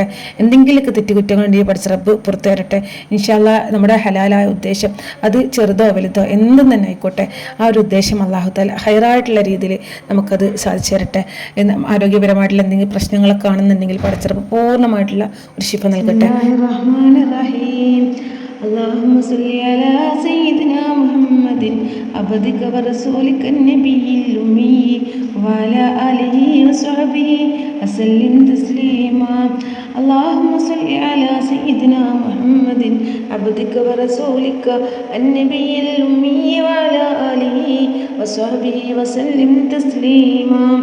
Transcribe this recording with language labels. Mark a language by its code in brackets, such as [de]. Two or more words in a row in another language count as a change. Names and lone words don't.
[ml] എന്തെങ്കിലുമൊക്കെ തെറ്റുകുറ്റങ്ങളുണ്ടെങ്കിൽ പഠിച്ച റബ്ബ് പുറത്തു തരട്ടെ. [ar] إن شاء الله [ml] നമ്മുടെ ഹലാലായ ഉദ്ദേശം അത് ചെറുതോ വലുതോ എന്തും തന്നെ ആയിക്കോട്ടെ, ആ ഒരു ഉദ്ദേശം [ar] الله تعالى [ml] ഹൈറായിട്ടുള്ള രീതിയിൽ നമുക്കത് സാധിച്ചു തരട്ടെ. ആരോഗ്യപരമായിട്ടുള്ള എന്തെങ്കിലും പ്രശ്നങ്ങളൊക്കെ കാണുന്നുണ്ടെങ്കിൽ പഠിച്ചപ്പോൾ പൂർണ്ണമായിട്ടുള്ള ഒരു ശിഫ നൽകട്ടെ. [ar] اللهم صل على سيدنا محمد عبدك ورسولك النبي الأمي وعلى آله وصحبه وسلم تسليما. اللهم صل على سيدنا محمد عبدك ورسولك النبي الأمي وعلى آله وصحبه وسلم تسليما.